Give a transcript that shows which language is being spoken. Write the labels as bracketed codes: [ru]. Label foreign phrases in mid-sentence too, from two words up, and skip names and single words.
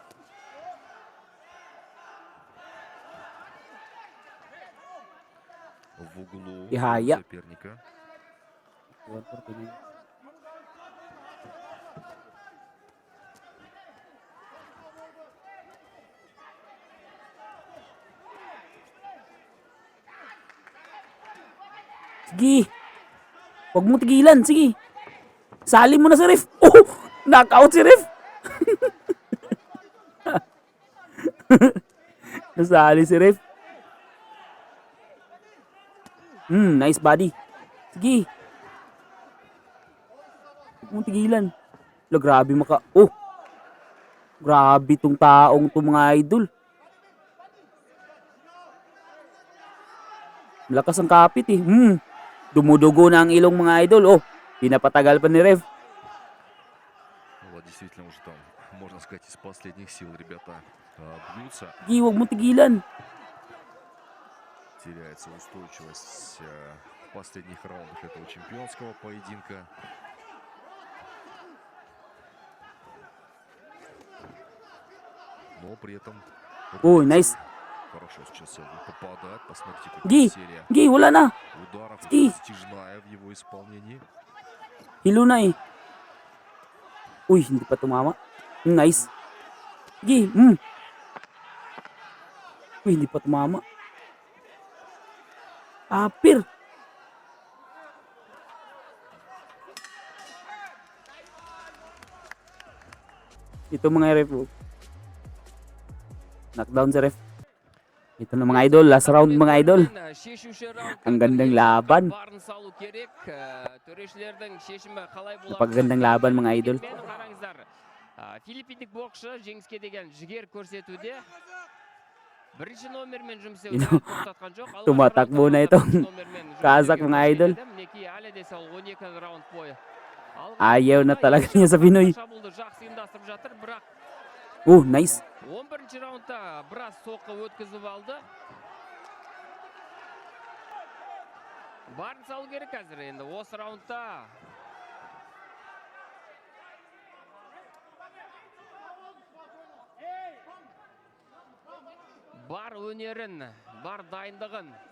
[ru] В углу Ихая. соперника. [tl] Sige. Huwag mo tigilan. Sige. Sali mo na si Ref. Oh! Knockout si Ref. Nasali si Ref. [en] Nice body. [tl] Sige. Huwag mo tigilan. Grabe maka... Oh! Grabe tong taong to mga idol. Malakas ang kapit eh. Dumudugo na ang ilong mga idol. Oh, pinapatagal pa ni Ref. [ru] Вот действительно уже там, можно сказать, из последних сил ребята бьются. [tl] Sige, huwag mo tigilan. [ru] Теряется устойчивость в последних раундах этого чемпионского поединка. Но при этом [en] Oh, nice. [ru] хорошо сейчас Элвин попадает. Посмотрите, [tl] Gi, [ru] какая серия [tl] Gi, wala na. [ru] ударов [tl] Gi. [ru] стяжная в его исполнении. [tl] Hilo na eh. Uy, hindi pa tumama. Nice. Gi, Uy, hindi pa tumama. Apir. Ito mga ref. Oh. Knockdown si ref. Ito na mga idol, [en] last round [tl] mga idol. Ang gandang laban. Napakagandang laban mga idol. [kk] Филиппиндік боксшы жеңіске деген жігер көрсетуде. Бірінші номермен жұмыс [en] You [kk] істеуді [en] know, [kk] тоқтатқан жоқ. [tl] tumatakbo na itong Kazakh mga idol. [kk] Мінекей әлі де сол 12 раунд бойы. [tl] Ayaw na talaga niya sa Pinoy. [kk] Шабуылды жақсы ұйымдастырып жатыр, бірақ [en] Oh, nice. [kk] 11-ші раундта біраз соққы өткізіп алды. Барын салу керек қазір енді осы раундта. Бар өнерін, бар дайындығын.